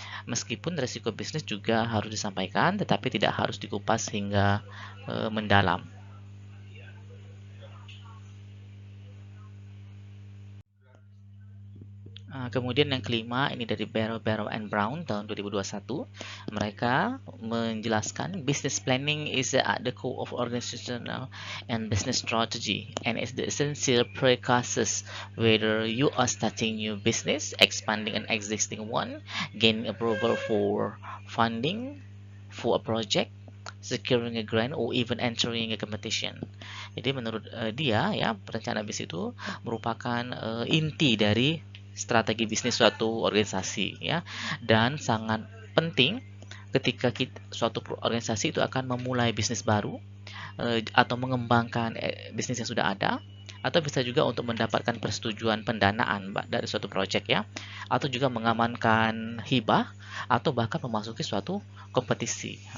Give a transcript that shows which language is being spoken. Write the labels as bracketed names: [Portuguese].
[Indonesian] Meskipun resiko bisnis juga harus disampaikan, tetapi tidak harus dikupas hingga mendalam. Kemudian yang kelima, ini dari Barrow and Brown tahun 2021. [English] Mereka menjelaskan business planning is at the core of organizational and business strategy and is the essential precursors whether you are starting new business, expanding an existing one, gaining approval for funding for a project, securing a grant, or even entering a competition. [Indonesian] Jadi menurut dia ya, perencanaan bisnis itu merupakan inti dari strategi bisnis suatu organisasi ya, dan sangat penting ketika suatu organisasi itu akan memulai bisnis baru atau mengembangkan bisnis yang sudah ada, atau bisa juga untuk mendapatkan persetujuan pendanaan dari suatu proyek ya, atau juga mengamankan hibah atau bahkan memasuki suatu kompetisi.